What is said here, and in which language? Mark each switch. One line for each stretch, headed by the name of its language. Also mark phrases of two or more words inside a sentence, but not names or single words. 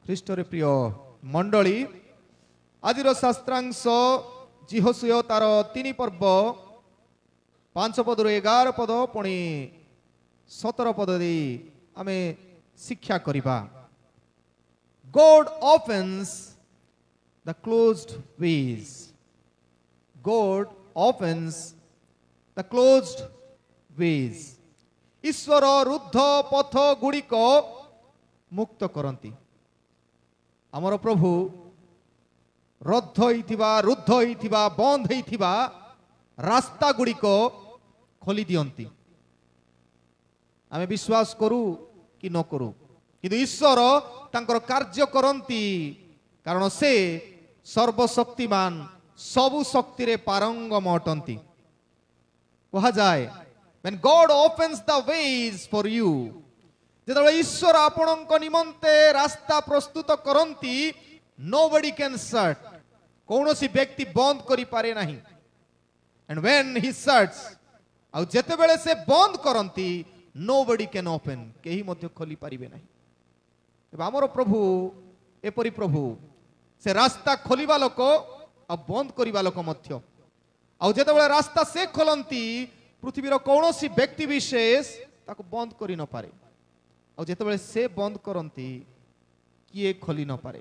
Odia: ଖ୍ରୀଷ୍ଟରେ ପ୍ରିୟ ମଣ୍ଡଳୀ ଆଜିର ଶାସ୍ତ୍ରାଂଶ ଜିହୋଶୁୟ ତାର 3 ପର୍ବ 5 ପଦରୁ 11 ପଦ ପୁଣି 17 ପଦ ଦେଇ ଆମେ ଶିକ୍ଷା କରିବା।
English: God opens the closed ways. God opens the closed ways.
Odia: ଈଶ୍ୱର ରୁଦ୍ଧ ପଥ ଗୁଡ଼ିକ ମୁକ୍ତ କରନ୍ତି। ଆମର ପ୍ରଭୁ ରଦ୍ଧ ହେଇଥିବା ବନ୍ଦ ହେଇଥିବା ରାସ୍ତା ଗୁଡ଼ିକ ଖୋଲି ଦିଅନ୍ତି। ଆମେ ବିଶ୍ୱାସ କରୁ କି ନ କରୁ କିନ୍ତୁ ଈଶ୍ୱର ତାଙ୍କର କାର୍ଯ୍ୟ କରନ୍ତି, କାରଣ ସେ ସର୍ବଶକ୍ତିମାନ ସବୁ ଶକ୍ତିରେ ପାରଙ୍ଗମ ଅଟନ୍ତି।
English: କୁହାଯାଏ when God opens the ways for you,
Odia: ଯେତେବେଳେ ଈଶ୍ୱର ଆପଣଙ୍କ ନିମନ୍ତେ ରାସ୍ତା ପ୍ରସ୍ତୁତ କରନ୍ତି,
English: nobody can shut,
Odia: କୌଣସି ବ୍ୟକ୍ତି ବନ୍ଦ କରିପାରେ ନାହିଁ।
English: and when he shuts,
Odia: ଆଉ ଯେତେବେଳେ ସେ ବନ୍ଦ କରନ୍ତି,
English: nobody can open,
Odia: କେହି ମଧ୍ୟ ଖୋଲି ପାରିବେ ନାହିଁ। ଏବେ ଆମର ପ୍ରଭୁ ଏପରି ପ୍ରଭୁ, ସେ ରାସ୍ତା ଖୋଲିବା ଲୋକ ଆଉ ବନ୍ଦ କରିବା ଲୋକ ମଧ୍ୟ। ଆଉ ଯେତେବେଳେ ରାସ୍ତା ସେ ଖୋଲନ୍ତି, ପୃଥିବୀର କୌଣସି ବ୍ୟକ୍ତି ବିଶେଷ ତାକୁ ବନ୍ଦ କରି ନପାରେ। ଆଉ ଯେତେବେଳେ ସେ ବନ୍ଦ କରନ୍ତି, କିଏ ଖୋଲି ନପାରେ।